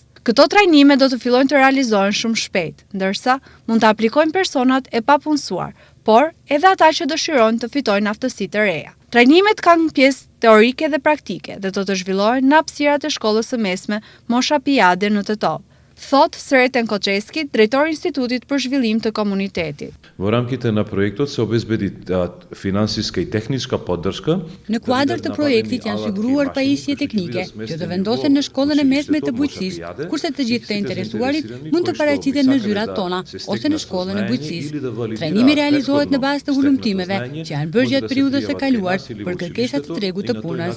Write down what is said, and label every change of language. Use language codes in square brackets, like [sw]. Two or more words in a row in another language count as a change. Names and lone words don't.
[sq] Këto trajnime do të fillojnë të realizohen shumë shpejt, ndërsa mund të aplikojnë personat e papunësuar, por edhe ata që dëshirojnë të fitojnë aftësi të reja. Trajnimet kanë pjesë teorike dhe praktike dhe do të zhvillohen në hapësirat e shkollës së mesme Mosha Pijade në Tetov, thot Sreten Koçeski, drejtori i Institutit për Zhvillim të Komunitetit. [mk] Во рамките на проектот се обезбеди финансиска и техничка поддршка. [sq] Në kuadër të projektit janë siguruar pajisje teknike që të vendosen në shkollën e mesme të bujqësisë, kurse të gjithë të interesuarit mund të paraqiten në zyrat tona ose në shkollën e bujqësisë. Trajnimi realizohet në bazë të hulumtimeve që janë bërë gjatë periudhës së kaluar për kërkesat të tregut të punës.